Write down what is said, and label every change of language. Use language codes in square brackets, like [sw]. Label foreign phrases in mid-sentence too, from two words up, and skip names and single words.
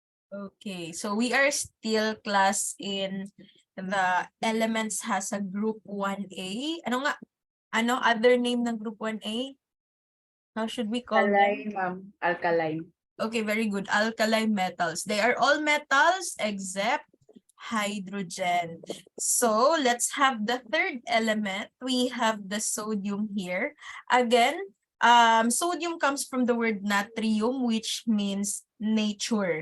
[en] Okay, so we are still class in the elements has a group 1A. [tl] Ano nga? [en] Ano other name ng group 1A? How should we call them? Alkaline, ma'am. Alkaline. Okay, very good. Alkali metals. They are all metals except hydrogen. So let's have the third element. We have the sodium here. Again, sodium comes from the word natrium, which means nature.